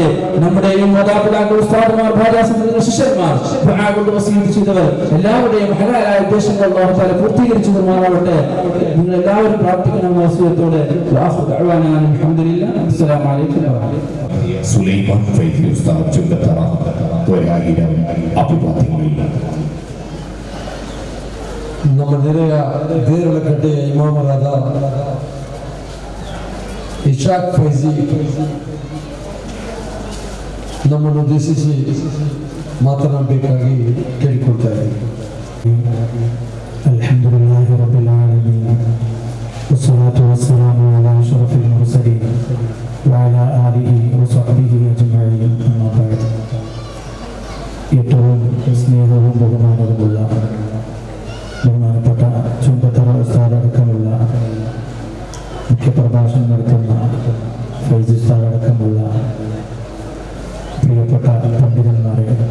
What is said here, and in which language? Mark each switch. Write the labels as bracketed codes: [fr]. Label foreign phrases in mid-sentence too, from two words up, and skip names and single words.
[ml] നമ്മുടെയും മാതാപിതാക്കൾ, ഉസ്താദുമാർ, ഭാര്യാസന്താനങ്ങൾ, ശിഷ്യന്മാർ, ദുആ കൊണ്ട് വസീയത്ത് ചെയ്തവർ എല്ലാവരുടെയും ഹലാലായ ഉദ്ദേശങ്ങൾ [ar] الله تعالى [ml] പൂർത്തീകരിച്ചു തരുമാറാവട്ടെ. നിങ്ങൾ എല്ലാവരും പ്രാർത്ഥിക്കണമെന്ന വസീയത്തോടെ അൽഹംദുലില്ലാഹ്. [ar] السلام عليكم ورحمة الله. [ml] സുലൈമാൻ ഫൈസി ഉസ്താദ് ചുങ്കത്തറ ഒരായിരം അഭിവാദ്യങ്ങളിൽ [kn] ನಮ್ಮ ನೆರೆಯ ದೇರಳಕಟ್ಟೆಯ ಇಮಾಮರಾದ ಇಶಾಕ್ ಫೈಜಿ ನಮ್ಮನ್ನು ಉದ್ದೇಶಿಸಿ ಮಾತನಾಡಬೇಕಾಗಿ ಕೇಳಿಕೊಳ್ತಾ ಇದ್ದೀನಿ. [ar] الحمد لله رب العالمين والصلاة والسلام على أشرف المرسلين وعلى آله وصحبه أجمعين. أما بعد. [ml] ഏറ്റവും സ്നേഹവും ബഹുമാനവുമുള്ള ബഹുമാനപ്പെട്ട ചുങ്കത്തറ ഉസ്താദ് അടക്കമുള്ള മുഖ്യപ്രഭാഷണം നടത്തുന്ന ഫൈസി ഉസ്താദ് അടക്കമുള്ള പ്രിയപ്പെട്ട പണ്ഡിതന്മാരെ,